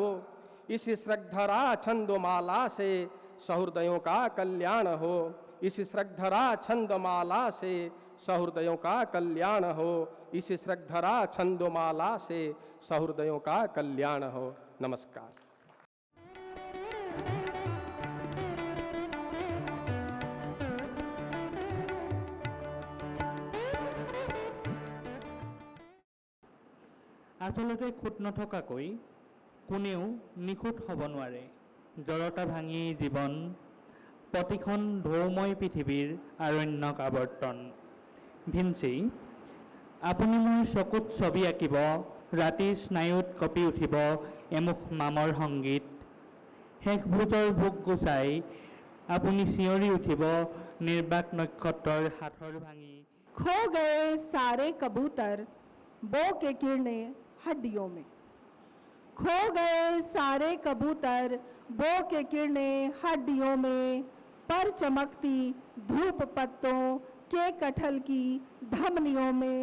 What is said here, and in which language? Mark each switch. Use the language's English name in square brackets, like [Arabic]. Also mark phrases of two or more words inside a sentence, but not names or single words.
[Hindi] इस श्रद्धरा छंदमाला से सहृदयों का कल्याण हो। इस श्रद्धरा छंदमाला से सहृदयों का कल्याण हो। इस श्रद्धरा छंदमाला से सहृदयों का कल्याण हो। नमस्कार। [Assamese] আচলতে খুঁত নথকাকৈ কোনেও নিখুঁত হ'ব নোৱাৰে। জড়তা ভাঙি জীৱন প্ৰতিখন ঢৌময় পৃথিৱীৰ আৰণ্যক আৱৰ্তন। ভিঞ্চি, আপুনি মোৰ চকুত ছবি আঁকিব, ৰাতিৰ স্নায়ুত কঁপি উঠিব এমুখ মামৰ সংগীত। শেষ ভোজৰ ভোগ গুচাই আপুনি চিঞৰি উঠিব নিৰ্বাক নক্ষত্ৰৰ হাতৰ ভাঙি। [Hindi] खो गए सारे कबूतर बो के किरणें हड्डियों में। खो गए सारे कबूतर बो के किरणें हड्डियों में, पर चमकती धूप पत्तों के कटहल की धमनियों में।